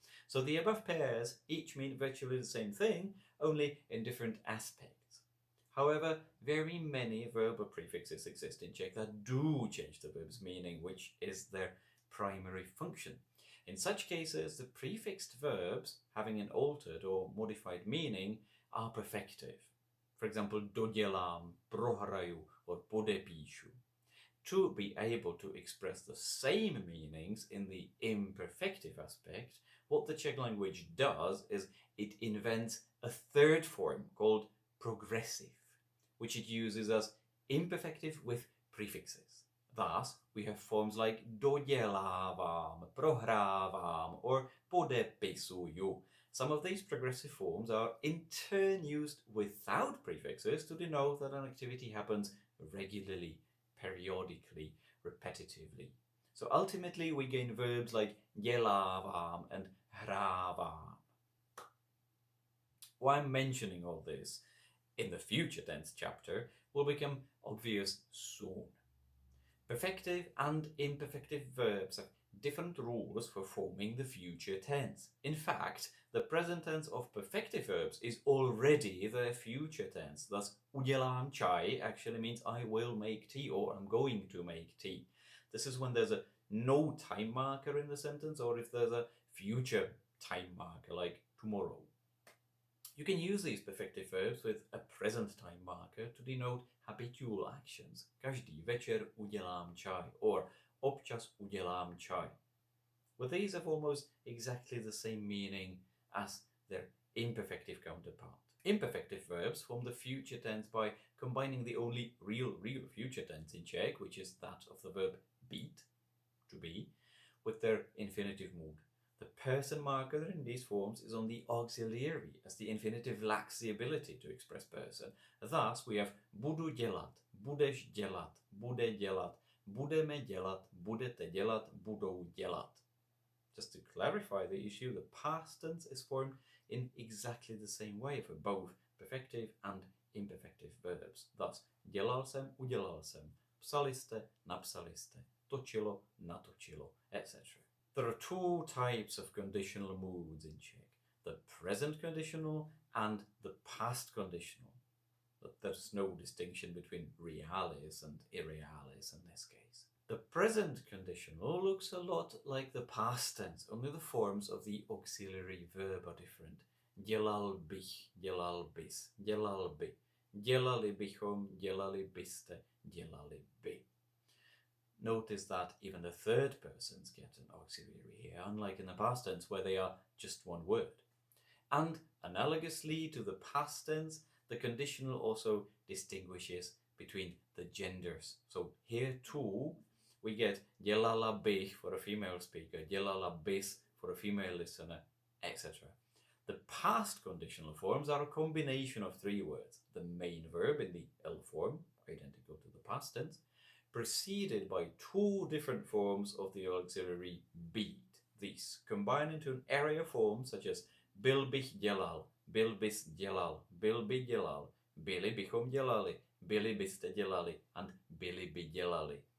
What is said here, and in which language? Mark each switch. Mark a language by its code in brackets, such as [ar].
[en] So the above pairs each mean virtually the same thing, only in different aspects. However, very many verbal prefixes exist in Czech that do change the verb's meaning, which is their primary function. In such cases, the prefixed verbs having an altered or modified meaning are perfective. For example, [cs] dodělám, prohraju, [en] or [cs] podepíšu. [en] To be able to express the same meanings in the imperfective aspect, what the Czech language does is it invents a third form called progressive, which it uses as imperfective with prefixes. Thus, we have forms like [cs] dodělávám, prohrávám, [en] or [cs] podepisuju. [en] Some of these progressive forms are in turn used without prefixes to denote that an activity happens regularly, periodically, repetitively. So ultimately we gain verbs like [cs] dělávám and hrávám. [en] Why I'm mentioning all this in the future tense chapter will become obvious soon. Perfective and imperfective verbs have different rules for forming the future tense. In fact, the present tense of perfective verbs is already the future tense. Thus, [cs] udělám čaj [en] actually means I will make tea or I'm going to make tea. This is when there's a no time marker in the sentence or if there's a future time marker like tomorrow. You can use these perfective verbs with a present time marker to denote habitual actions. [cs] Každý večer udělám čaj or občas udělám čaj. [en] Well, these have almost exactly the same meaning as their imperfective counterpart. Imperfective verbs form the future tense by combining the only real future tense in Czech, which is that of the verb být, to be, with their infinitive mood. The person marker in these forms is on the auxiliary, as the infinitive lacks the ability to express person. [cs] Thus, we have budu dělat, budeš dělat, bude dělat, budeme dělat, budete dělat, budou dělat. [en] Just to clarify the issue, the past tense is formed in exactly the same way for both perfective and imperfective verbs. [cs] Thus, dělal jsem, udělal jsem, psali jste, napsali jste, točilo, natočilo, etc. [en] There are two types of conditional moods in Czech, the present conditional and the past conditional. But there's no distinction between reales and irreales in this case. The present conditional looks a lot like the past tense, only the forms of the auxiliary verb are different. [cs] Dělal bych, dělal bys, dělal by, dělali bychom, dělali byste, dělali by. [en] Notice that even the third persons get an auxiliary here, unlike in the past tense where they are just one word. And analogously to the past tense, the conditional also distinguishes between the genders. So here too, we get [cs] dělala bych [en] for a female speaker, [cs] dělala bys [en] for a female listener, etc. The past conditional forms are a combination of three words. The main verb in the L form, identical to the past tense, preceded by two different forms of the auxiliary být. These combine into an array of forms such as [cs] byl bych dělal, byl bys dělal, byl by dělal, byli bychom dělali, byli byste dělali, and byli by dělali.